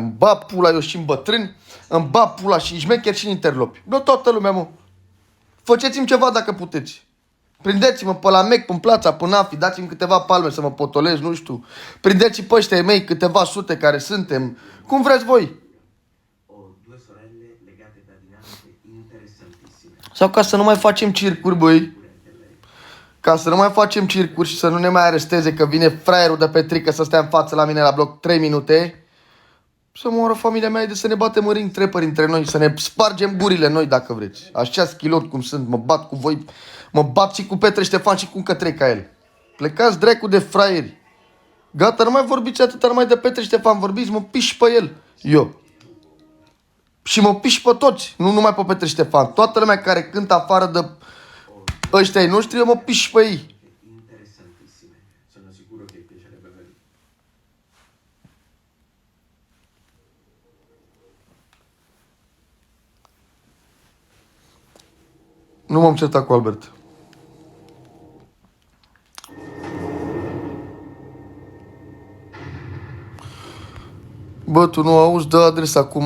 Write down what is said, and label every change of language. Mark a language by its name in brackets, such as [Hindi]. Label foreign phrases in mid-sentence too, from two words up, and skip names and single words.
[Romanian] Îmi bat pula eu și în bătrâni, îmi bat pula și în șmecher și în interlopi. Nu toată lumea, mă. Faceți-mi ceva dacă puteți. Prindeți-mă pe la Mec, pe Plața, pe Nafi, dați-mi câteva palme să mă potolez, nu știu. Prindeți-i pe ăștia mei câteva sute care suntem. Cum vreți voi. [Italian] Ho due sorelle legate da dinamiche interessantissime. [Romanian] Sau ca să nu mai facem circuri, băi. Ca să nu mai facem circuri și să nu ne mai aresteze că vine fraierul de Petrică să stea în față la mine la bloc 3 minute. Să moară familia mea de să ne batem în ring trepări între noi, să ne spargem gurile noi dacă vreți. Așa schilot cum sunt, mă bat cu voi, mă bat și cu Petre Ștefan și cu încă 3 ca el. Plecați dracu de fraieri. Gata, nu mai vorbiți atâta numai de Petre Ștefan, vorbiți, mă piși pe el. Eu. Și mă piși pe toți, nu numai pe Petre Ștefan. Toată lumea care cântă afară de ăștia ai noștri, eu mă piși pe ei. [Italian] Interessantissime. Sono sicuro che piacerebbe averlo. [Romanian] Nu m-am certat cu Albert. Bă, tu nu auzi? Dă adresa acum.